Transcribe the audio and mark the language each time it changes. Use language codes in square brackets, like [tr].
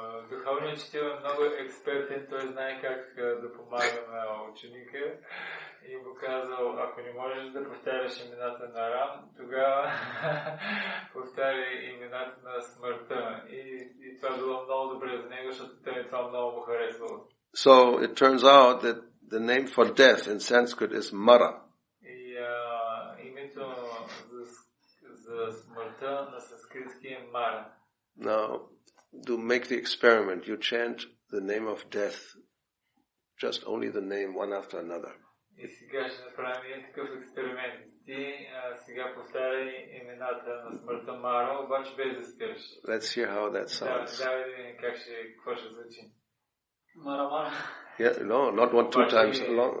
[bg] Духовният учител е много експертен, той знае как да помага на ученика и му казал, ако не можеш да повтаряш имената на Рам, тогава повтаряй имената на смъртта. И това било много добре за него, защото той това много му харесвало. [en] So it turns out that the name for death in Sanskrit is Mara. [bg] И името за смъртта на санскритски е Мара. [en] Now, to make the experiment, you chant the name of death, just only the name, one after another. [bg] И сега ще направим един такъв експеримент. Ти сега повтаряй имената на смъртта Мара, обаче без да спираш. [en] Let's hear how that sounds. [bg] Да видим какво ще звучи. [sa] Мара. [en] Yeah, no, not one, two times along.